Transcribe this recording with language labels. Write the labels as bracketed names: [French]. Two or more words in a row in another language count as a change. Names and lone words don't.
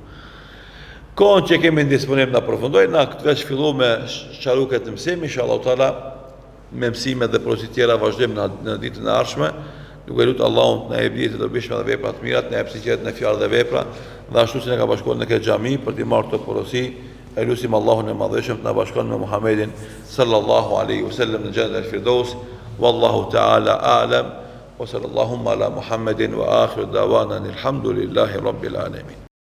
[Albanian] Kohën që kemi në disponim na përfundojmë, na këtë veç fillu me sharuket të mësim, [Arabic] إن شاء الله تعالى [Albanian] me mësime dhe porosit tjera vazhdojmë në ditën e ardhshme, duke lutur Allahun na jep ditë të dobishme dhe vepra të mira, na jep sinqeritet në fjalë dhe vepra, dhe ashtu si ne ka bashkuar në këtë xhami për të marrë këtë porosi, e lutim Allahun e Madhëshëm të na bashkon me Muhamedin [Arabic] صلى الله عليه وسلم [Albanian] në xhennet al-firdaus, [Arabic] والله تعالى أعلم وصلى الله على محمد وآخر دعوانا الحمد لله رب العالمين.